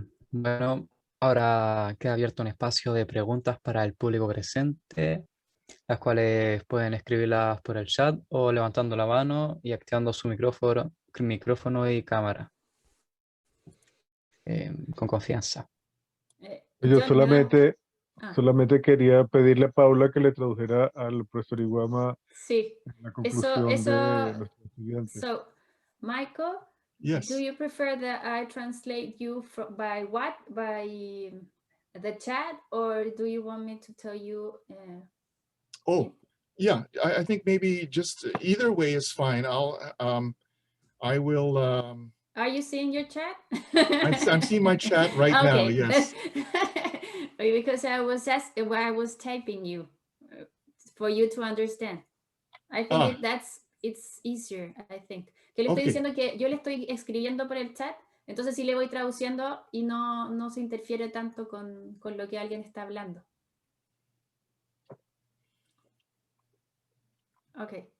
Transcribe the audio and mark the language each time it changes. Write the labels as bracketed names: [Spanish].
[Spanish] Bueno, ahora queda abierto un espacio de preguntas para el público presente, las cuales pueden escribirlas por el chat o levantando la mano y activando su micrófono y cámara. Con confianza. Yo John, solamente quería pedirle a Paula que le tradujera al profesor Iwama sí, la conclusión de nuestro estudiante. [English] So, Michael, Yes. do you prefer that I translate you by what? By the chat, or do you want me to tell you? Oh, yeah. I think maybe just either way is fine. I will. Are you seeing your chat? I'm seeing my chat right now. Yes. Because I was typing you for you to understand. I think it's easier, I think. [Spanish] Que le estoy diciendo que yo le estoy escribiendo por el chat, entonces sí le voy traduciendo y no se interfiere tanto con lo que alguien está hablando. [English] Ok.